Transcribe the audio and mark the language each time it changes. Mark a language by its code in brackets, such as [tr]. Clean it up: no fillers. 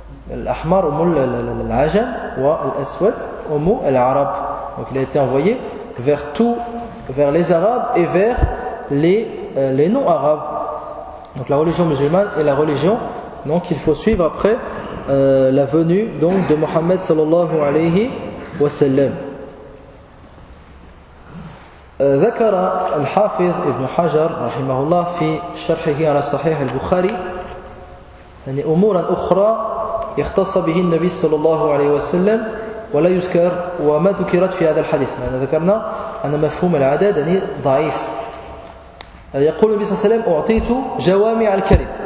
[ar] الأحمر أم العجم والأسود أم العرب. [fr] Donc il a été envoyé vers tout, vers les Arabes et vers les non-Arabes. Donc la religion musulmane est la religion donc qu'il faut suivre après la venue donc de Mohammed sallallahu alayhi wa sallam. [ar] ذكر الحافظ ابن حجر رحمه الله في شرحه على صحيح البخاري يعني أمورا أخرى اختص به النبي صلى الله عليه وسلم ولا يذكر وما ذكرت في هذا الحديث. ما ذكرنا أن مفهوم العدد يعني ضعيف. يقول النبي صلى الله عليه وسلم أعطيت جوامع الكلم